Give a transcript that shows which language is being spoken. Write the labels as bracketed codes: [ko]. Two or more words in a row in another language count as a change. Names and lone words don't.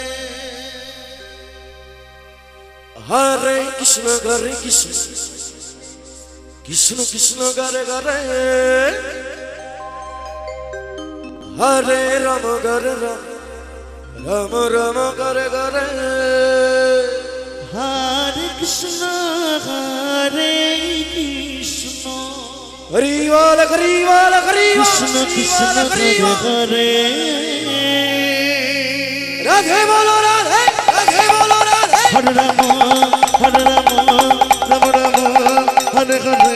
[sa] হরে কৃষ্ণ কৃষ্ণ কৃষ্ণ হরে হরে হরে রাম রাম রাম হরে হরে হরে কৃষ্ণ [bn] হরি বল [sa] কৃষ্ণ কৃষ্ণ হরে হরে [bn] রাধে বলো রাধে বলো রাধে [sa] হরে রাম রাম রাম হরে হরে